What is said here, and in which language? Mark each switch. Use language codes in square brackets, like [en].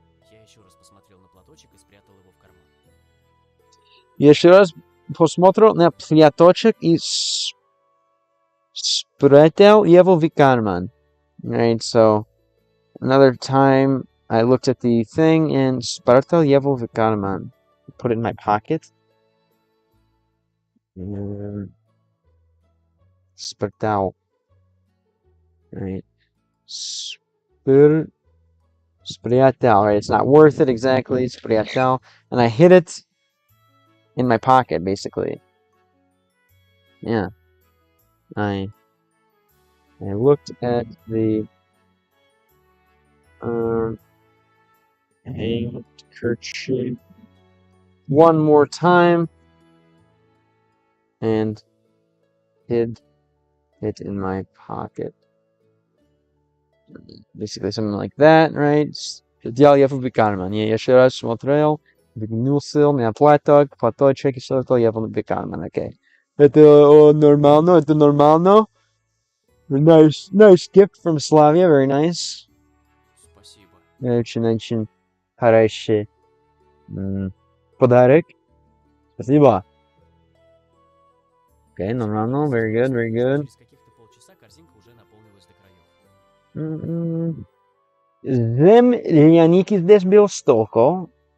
[ru] Я еще раз посмотрел на платочек и спрятал его в карман. Еще раз посмотрел на платочек и спрятал его в карман. [en] Right, so another time I looked at the thing and [ru] спрятал его в карман. [en] Put it in my pocket. [ru] Спрятал. Right. Спрятал. Right. [en] It's not worth it exactly. [ru] Спрятал. [en] And I hid it in my pocket, basically. Yeah. I looked at the Handkerchief. One more time. And hid it in my pocket. Basically something like that, right? [ru] Делал я в карман. Я еще раз смотрел, вернулся, меня платочек, и все это я в карман, окей. Это нормально, это нормально. [en] Nice gift from Slavia, very nice. [ru] Спасибо. Очень хороший подарок. Спасибо. [en] Okay, нормально, very good, very good. [ru] Через каких-то полчаса корзинка уже наполнилась до краев. Земляники здесь было столько.